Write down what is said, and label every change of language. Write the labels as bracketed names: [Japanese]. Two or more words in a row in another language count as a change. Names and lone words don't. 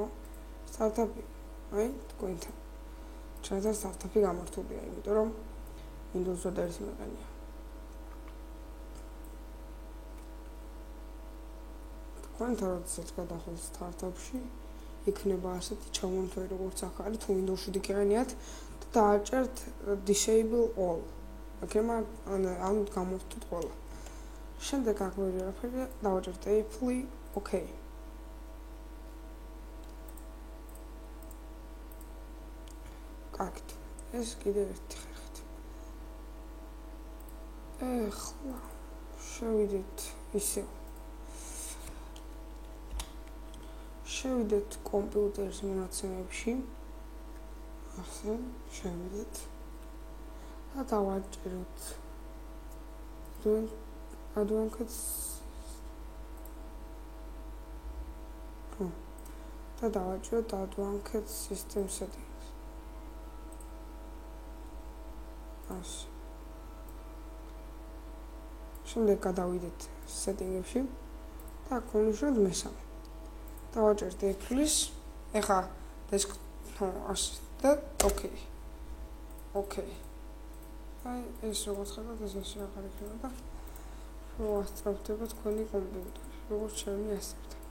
[Georgian] სტარტაპი. აი თქვენთან. ჩვენთან სტარტაპი გამართულია, იმიტომ რომ Windows 8 მეყენია. თქვენთან როდესაც გადახვალთ სტარტაპში, იქნება ასეთი ჩამონთვალი როგორც აქ არის, თუ Windows-ში გიყენიათ და დააჭერთ [English] disable all. [Georgian] აქემა ანუ გამოვთოთ ყველა. შემდეგ აქ ვერაფერი დავაჭერთ [English] apply OK. [Georgian] კარგით. ეს კიდევ ერთი ხერხით. ეხლა შევიდეთ ისევ. შევიდეთ კომპიუტერის მონაცემებში. ასე შევიდეთ. და დავაჭეროთ. [English] advanced [Georgian] და დავაჭეროთ [English] advanced system setting. [Georgian] ასე. შემდეგ გადავიდეთ setting-ებში და აქ ვნიშნოთ მესამე. დავაჭერთ Apple-ის. ეხლა ასე და OK. აი ეს როგორც ხედავთ, ეს ასე აღარ იქნება და მოასწრაფდება თქვენი კომპიუტერი, როგორც ჩემი ასეთ.